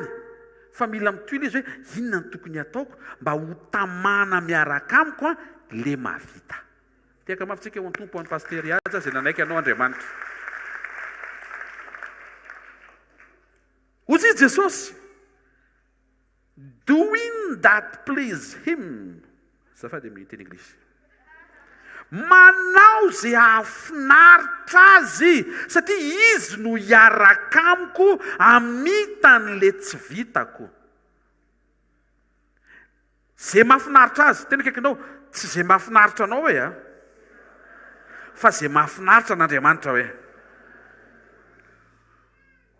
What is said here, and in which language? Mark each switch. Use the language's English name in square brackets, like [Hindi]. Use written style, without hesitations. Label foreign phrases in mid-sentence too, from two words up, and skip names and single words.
[Malagasy] Fa mila mitoy izy hoe inona ny tokony ataoko mba ho tamana miaraka amiko le mahavita. Teka mafitsika eo amin'ny tompo amin'ny pastery Ihaja izay nanaiky anao Andriamanitra. Hozy izy [English] Jesosy doing that please him. [Malagasy] Zafady amin'ny teny Anglisy. Manao izay afinaritra azy satria izy no hiaraka amiko amitan'le tsy vitako. Izay mahafinaritra azy, tena kaikanao tsy izay mahafinaritra anao hoe fa izay mahafinaritra an'Andriamanitra hoe.